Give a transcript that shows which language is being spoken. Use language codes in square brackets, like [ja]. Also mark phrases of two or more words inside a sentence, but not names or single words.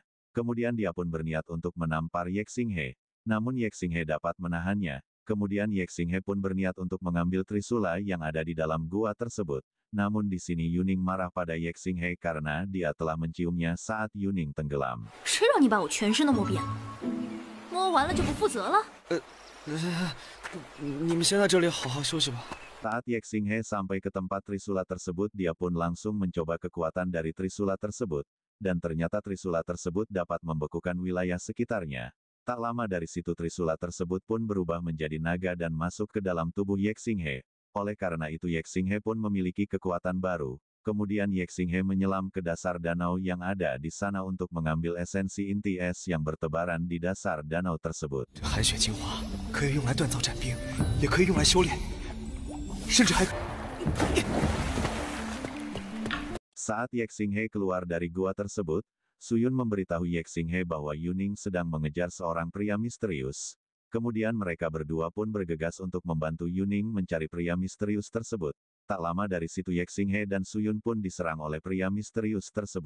[id] Kemudian dia pun berniat untuk menampar Ye Xinghe. Namun Ye Xinghe dapat menahannya. Kemudian Ye Xinghe pun berniat untuk mengambil trisula yang ada di dalam gua tersebut. Namun di sini Yuning marah pada Ye Xinghe karena dia telah menciumnya saat Yuning tenggelam. [zh] 谁让你把我全身都摸遍了？摸完了就不负责了？你们先在这里好好休息吧。 [id] Saat Ye Xinghe sampai ke tempat Trisula tersebut, dia pun langsung mencoba kekuatan dari Trisula tersebut, dan ternyata Trisula tersebut dapat membekukan wilayah sekitarnya. Tak lama dari situ Trisula tersebut pun berubah menjadi naga dan masuk ke dalam tubuh Ye Xinghe. Oleh karena itu Ye Xinghe pun memiliki kekuatan baru. Kemudian Ye Xinghe menyelam ke dasar danau yang ada di sana untuk mengambil esensi inti es yang bertebaran di dasar danau tersebut. [zh] 这寒雪精华可以用来锻造斩兵，也可以用来修炼，甚至还。 [id] Saat Ye Xinghe keluar dari gua tersebut, Suyun memberitahu Ye Xinghe bahwa Yuning sedang mengejar seorang pria misterius. Kemudian mereka berdua pun bergegas untuk membantu Yuning mencari pria misterius tersebut. Tak lama dari situ Ye Xinghe dan Suyun pun diserang oleh pria misterius tersebut.